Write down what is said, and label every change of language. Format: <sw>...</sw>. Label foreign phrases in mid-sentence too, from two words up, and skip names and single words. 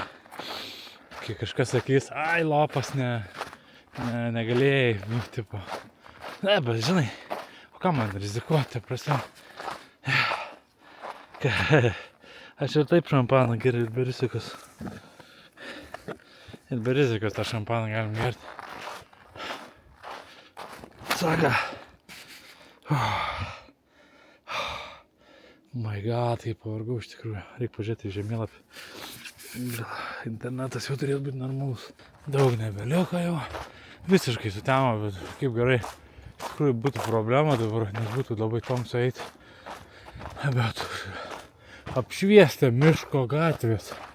<lt>Kai kažkas sakys, ai, lopas negalėjai, tipo. Ne, bet žinai, o ką man rizikuoti, prasme. Aš ir taip šampaną geriu ir be rizikos. Ir be rizikos tą šampaną galim gerti.</lt> <en>Saka. My God,</en> <lt>kaip pavargau iš tikrųjų. Reikia pažiūrėti į žemėlapį. Internetas jau turėtų būti normalus. Daug nebeliuko jau. Visiškai sutemo, bet kaip gerai. Iš tikrųjų būtų problema dabar, nes būtų labai tamsu eiti. Bet apšviesta miško gatvės.</lt>